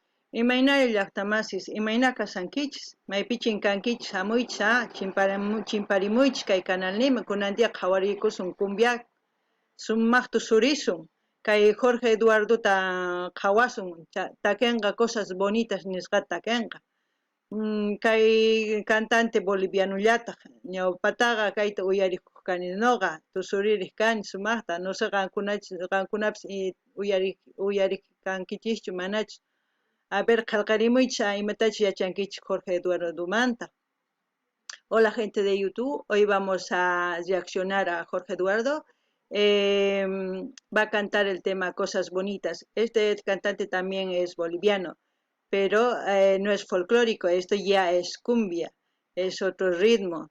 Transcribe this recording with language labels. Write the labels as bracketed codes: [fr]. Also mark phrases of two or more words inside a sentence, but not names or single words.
[qu] Imaynayu llaqtamasis, imayna kasankichis, maypichin kankichis hamuychis, chimparimuychis kay canalnima, kunantiqa qhawarikusun cumbia, sumaqta surisun, kay Jorge Eduardota qhawasun, takinqa [es] cosas bonitas [qu] nisqata takinqa. Kay cantante bolivianollataq, ñawpataqa kayta uyarikuq kani nuqa, tusuririq kani sumaqta, [es] no sé [qu] qankunapis uyariq kankichischu manachus. A ver, qallqarimuychis imatachus yachankichis Jorge Eduardo Manta. [es] Hola gente de YouTube, hoy vamos a reaccionar a Jorge Eduardo. Va a cantar el tema Cosas Bonitas. Este cantante también es boliviano, pero no es folclórico, esto ya es cumbia, es otro ritmo.